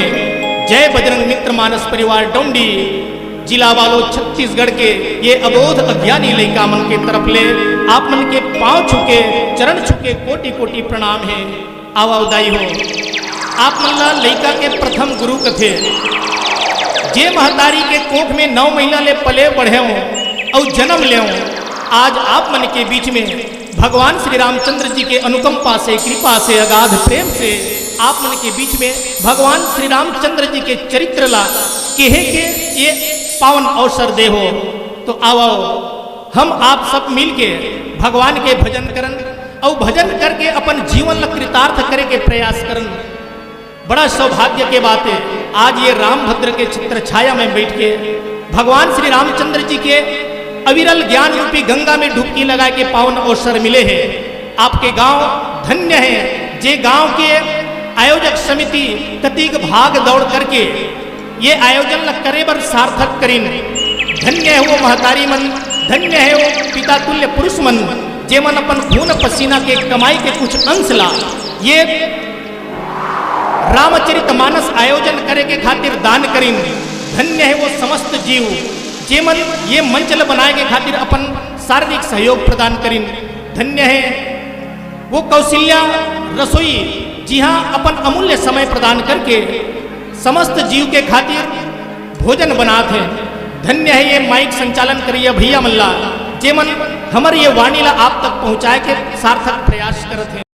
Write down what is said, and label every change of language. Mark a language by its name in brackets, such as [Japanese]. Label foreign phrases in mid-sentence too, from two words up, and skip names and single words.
[Chhattisgarhi] जय बजरंग मित्र मानस परिवार डोंडी जिला वालों छत्तीसगढ़ के ये अबोध अज्ञानी लइका मन के तरफ ले आप मन के पांव छुके चरण छुके कोटि कोटि प्रणाम है। आवाउदाई हो आप मन ला लइका के प्रथम गुरु कथे जे महतारी के कोख में 9 महीना ले पले बढ़े और जन्म ले आज आप मन के बीच में भगवान श्री रामचंद्र जी के अनुकंपा से कृपा से अगाध प्रेम से आप मन के बीच में भगवान श्री रामचंद्र जी के चरित्र ला कहे के ये पावन अवसर दे हो। तो आओ हम आप सब मिल के भगवान के भजन करन और भजन करके अपन जीवन ला कृतार्थ करे के प्रयास करन। बड़ा सौभाग्य के बात है आज ये रामभद्र के चित्र छाया में बैठ के भगवान श्री रामचंद्र जी के अविरल ज्ञान रूपी गंगा में डुबकी लगा के पावन अवसर मिले हैं। आपके गांव धन्य है जे गांव के आयोजक समिति कतिक भाग दौड़ करके ये आयोजन करे बर सार्थक करीन। धन्य है वो महतारी मन धन्य है वो पिता तुल्य पुरुष मन जे मन अपन खून पसीना के कमाई के कुछ अंश ला ये रामचरित मानस आयोजन करे के खातिर दान करीन। धन्य है वो समस्त जीव जे मन ये मंचल बनाए के खातिर अपन शारीरिक सहयोग प्रदान करीन। धन्य है वो कौशल्या रसोई जी हाँ अपन अमूल्य समय प्रदान करके समस्त जीव के खातिर भोजन बनाते हैं। धन्य है ये माइक संचालन करिए भैया मल्ला जे मन हमर ये वाणी ला आप तक पहुंचाए के सार्थक प्रयास करते हैं।